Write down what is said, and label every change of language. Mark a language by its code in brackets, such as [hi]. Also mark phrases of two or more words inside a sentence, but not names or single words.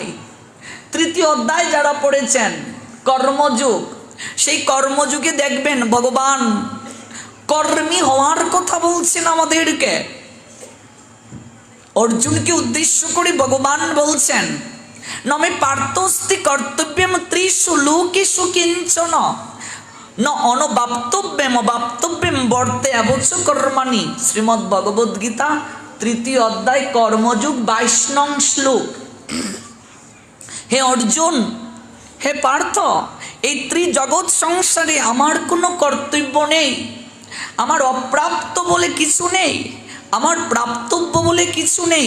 [bn] তৃতীয় অধ্যায় যারা পড়েছেন কর্মযোগ, সেই কর্মযুগে দেখবেন ভগবান কর্মী হওয়ার কথা বলছেন আমাদেরকে। অর্জুনকে উদ্দেশ্য করে ভগবান বলছেন [sa] নমে পার্থস্তি কর্তব্যম ত্রিষু লোকেষু কিঞ্চন ন অনবাপ্তব্যম বাপ্তব্যম বর্তে অবচ কর্মাণি। [bn] শ্রীমদ্ ভগবদ গীতা তৃতীয় অধ্যায় কর্মযুগ 22 নং শ্লোক। হে অর্জুন, হে পার্থ, এই ত্রিজগৎ সংসারে আমার কোনো কর্তব্য নেই, আমার অপ্রাপ্ত বলে কিছু নেই, আমার প্রাপ্তব্য বলে কিছু নেই।